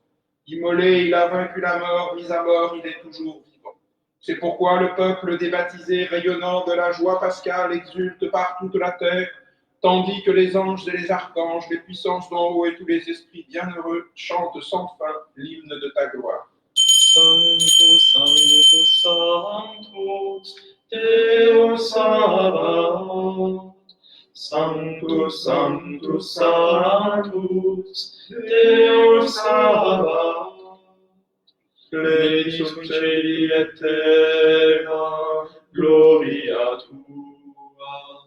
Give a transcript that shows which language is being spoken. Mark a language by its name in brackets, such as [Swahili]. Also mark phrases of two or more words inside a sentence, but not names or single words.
[French] Immolé, il a vaincu la mort, mis à mort, il est toujours vivant. C'est pourquoi le peuple débaptisé, rayonnant de la joie pascale, exulte par toute la terre, tandis que les anges et les archanges, les puissances d'en haut et tous les esprits bienheureux chantent sans fin l'hymne de ta gloire. [Latin] Sanctus, Sanctus, Sanctus, Deus Sabaoth. Sanctus, Sanctus, Sanctus, Deus Sabaoth. Plenius celi et terra, gloria tua.